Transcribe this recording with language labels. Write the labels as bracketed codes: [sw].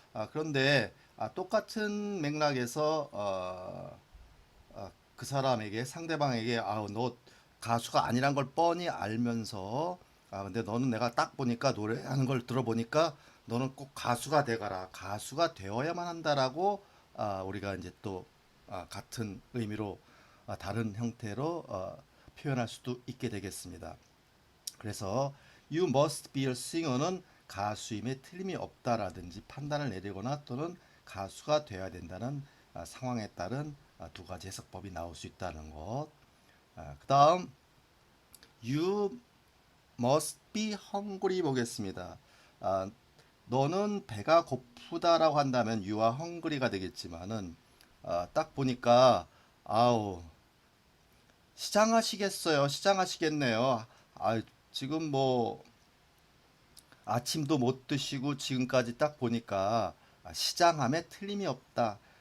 [ko] 그런데 똑같은 맥락에서 그 사람에게 상대방에게 너 가수가 아니란 걸 뻔히 알면서 근데 너는 내가 딱 보니까 노래하는 걸 들어보니까 너는 꼭 가수가 되거라 가수가 되어야만 한다라고 우리가 이제 또 같은 의미로 다른 형태로 표현할 수도 있게 되겠습니다. 그래서 [en] you must be a singer [ko] 는 가수임에 틀림이 없다라든지 판단을 내리거나 또는 가수가 되어야 된다는 상황에 따른 두 가지 해석법이 나올 수 있다는 것. 그 다음 [en] you must be hungry [ko] 보겠습니다. 너는 배가 고프다라고 한다면 [en] you are hungry [ko] 가 되겠지만은 딱 보니까 아우 시장하시겠어요. 시장하시겠네요. 아, 지금 뭐 아침도 못 드시고 지금까지 딱 보니까 시장함에 틀림이 없다.